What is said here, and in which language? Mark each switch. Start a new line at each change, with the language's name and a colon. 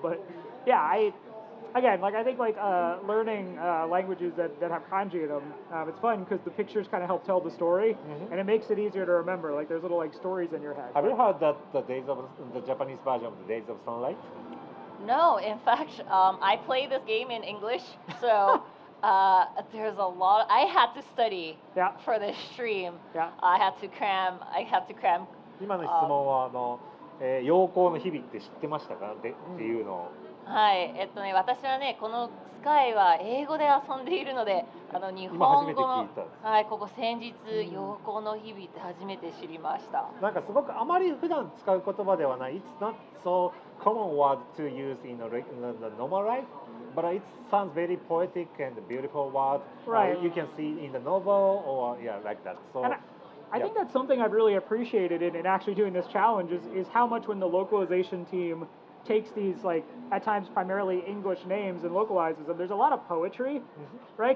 English: But yeah, I think like learning languages that have kanji in them, it's fun because the pictures kind of help tell the story, and it makes it easier to remember. Like there's little like stories in your head. Have you heard that the Japanese version of the Days of Sunlight? No, in fact, I play this game in English, so there's a lot. I had to study Yeah. for this stream. Yeah. I had to cram.
Japanese: 今の質問は陽光の日々って知ってましたかっていうのを。はい、私はね、このスカイは英語で遊んでいるので、日本語の、はい、ここ先日、陽光の日々って初めて知りました。なんかすごくあまり普段使う言葉ではない。
English: It's not so common word to use in the normal life, but it sounds very poetic and beautiful word. Right. You can see in the novel or yeah, like that. So. And I think that's something I've really appreciated in actually doing this challenge is how much when the localization team takes these like at times primarily English names and localizes them, there's a lot of poetry, right?